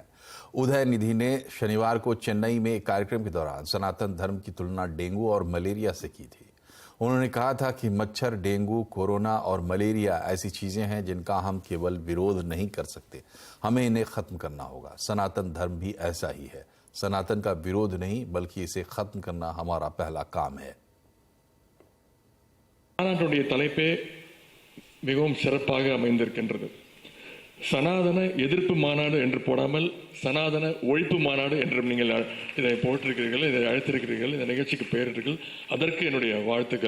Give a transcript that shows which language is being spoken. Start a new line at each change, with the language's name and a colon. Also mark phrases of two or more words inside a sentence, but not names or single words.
Hindi: उदयनिधि ने शनिवार को चेन्नई में एक कार्यक्रम के दौरान सनातन धर्म की तुलना डेंगू और मलेरिया से की थी। उन्होंने कहा था कि मच्छर, डेंगू, कोरोना और मलेरिया ऐसी चीजें हैं जिनका हम केवल विरोध नहीं कर सकते, हमें इन्हें खत्म करना होगा। सनातन धर्म भी ऐसा ही है। सनातन का विरोध नहीं, बल्कि इसे खत्म करना हमारा पहला काम है।
Tamil: மாநாட்டுடைய தலைப்பே மிகவும் சிறப்பாக அமைந்திருக்கின்றது. சனாதன எதிர்ப்பு மாநாடு என்று போடாமல் சனாதன ஒழிப்பு மாநாடு என்றும் நீங்கள் இதை போட்டிருக்கிறீர்கள், இதை அழைத்திருக்கிறீர்கள், இந்த நிகழ்ச்சிக்கு பெயரிட்டீர்கள். அதற்கு என்னுடைய வாழ்த்துக்கள்.